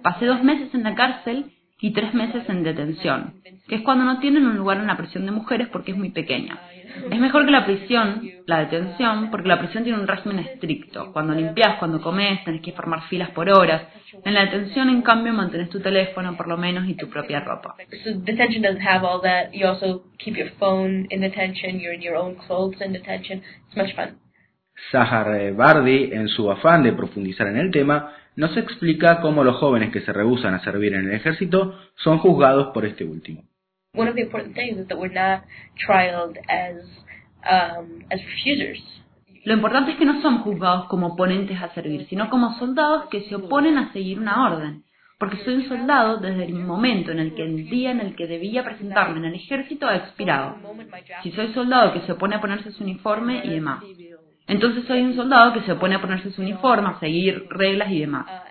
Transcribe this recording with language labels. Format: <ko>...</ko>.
<es>Pasé 2 meses en la cárcel y 3 meses en detención, que es cuando no tienen un lugar en la prisión de mujeres porque es muy pequeña. Es mejor que la prisión, la detención, porque la prisión tiene un régimen estricto. Cuando limpias, cuando comes, tenés que formar filas por horas. En la detención, en cambio, mantienes tu teléfono, por lo menos, y tu propia ropa.</es> <en>So detention doesn't have all that. You also keep your phone in detention. You're in your own clothes in detention. It's much fun.</en> <es>Zahar Bardi, en su afán de profundizar en el tema, nos explica cómo los jóvenes que se rehúsan a servir en el ejército son juzgados por este último.</es> <en>One of the important things is that we're not trialed as refusers.</en> <es>Lo importante es que no son juzgados como oponentes a servir, sino como soldados que se oponen a seguir una orden. Porque soy un soldado desde el momento en el que el día en el que debía presentarme en el ejército ha expirado. Si soy soldado que se opone a ponerse su uniforme y demás. Entonces soy un soldado que se opone a ponerse su uniforme, a seguir reglas y demás.</es>